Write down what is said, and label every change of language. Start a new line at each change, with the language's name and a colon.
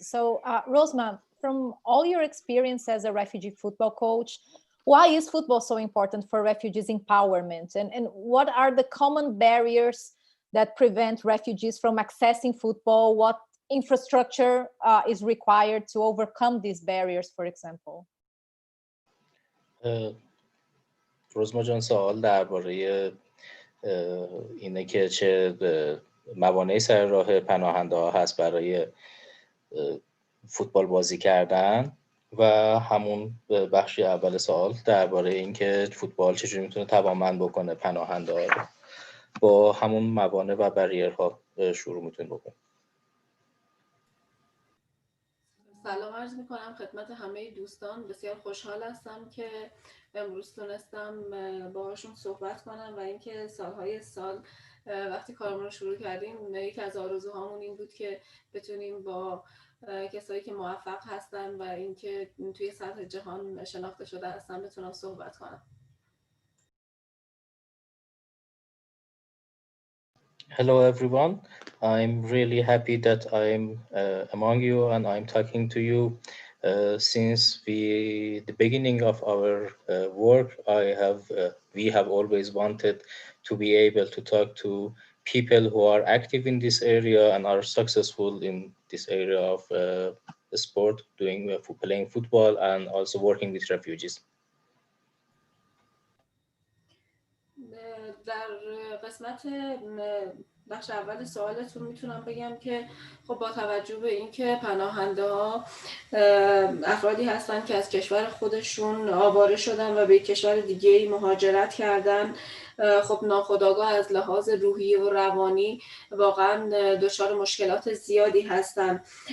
English: So Rozma, from all your experience as a refugee football coach, why is football so important for refugees empowerment? And what are the common barriers that prevent refugees from accessing football? What infrastructure is required to overcome these barriers, for example?
Persian: رزما جان، سوال درباره اینه که چه موانعی سر راه پناهنده ها هست برای فوتبال بازی کردن، و همون بخشی اول سوال درباره اینکه فوتبال چجوری میتونه توانمند بکنه پناهنده ها رو. با همون موانع و بریرها شروع میتونیم بکنیم. سلام عرض میکنم خدمت همه دوستان. بسیار خوشحال هستم که امروز تونستم باهاشون صحبت کنم و اینکه سالهای سال وقتی کارمون رو شروع کردیم، یکی از آرزوهامون این بود که بتونیم با کسایی که موفق هستن و اینکه توی سطح جهان شناخته شده هستن بتونم صحبت کنم.
English: Hello everyone, I'm really happy that I'm among you and I'm talking to you. Since the beginning of our work, we have always wanted to be able to talk to people who are active in this area and are successful in this area of sport, playing football and also working with refugees.
Persian: در قسمت بخش اول سوالتون میتونم بگم که خب با توجه به اینکه پناهنده ها افرادی هستن که از کشور خودشون آواره شدن و به کشور دیگه مهاجرت کردن، خب ناخودآگاه از لحاظ روحی و روانی واقعا دچار مشکلات زیادی هستن،